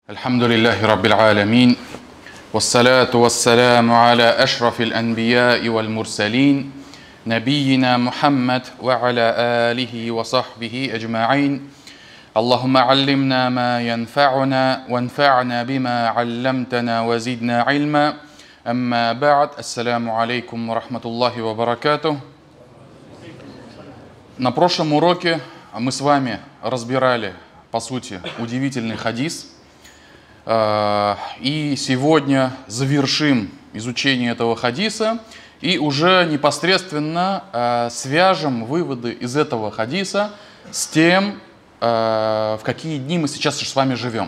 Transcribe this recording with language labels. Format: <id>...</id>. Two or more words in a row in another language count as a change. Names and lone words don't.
<ar>الحمد لله رب العالمين والصلاة والسلام على أشرف الأنبياء والمرسلين نبينا محمد وعلى آله وصحبه أجمعين اللهم علمنا ما ينفعنا وانفعنا بما علمتنا وزدنا علما أما بعد السلام عليكم ورحمة الله وبركاته.</ar> <ru>На прошлом уроке мы с вами разбирали, по сути, удивительный хадис. И сегодня завершим изучение этого хадиса и уже непосредственно свяжем выводы из этого хадиса с тем, в какие дни мы сейчас с вами живем.</ru>